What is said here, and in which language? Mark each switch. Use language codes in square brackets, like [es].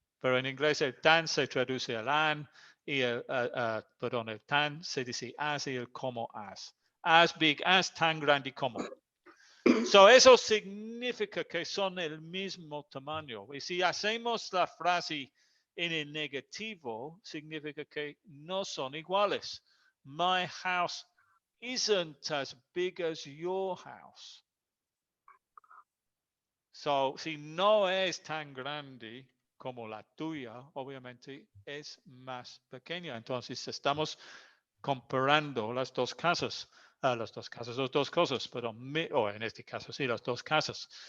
[es] Pero en inglés el tan se traduce al an y perdón, el tan se dice as y el como as. [en] As big as, [es] tan grande como. So, eso significa que son el mismo tamaño. Y si hacemos la frase en el negativo, significa que no son iguales. [en] My house isn't as big as your house. [es] So, si no es tan grande como la tuya, obviamente es más pequeña. Entonces, estamos comparando las dos casas, las dos cosas, pero o en este caso sí, las dos casas.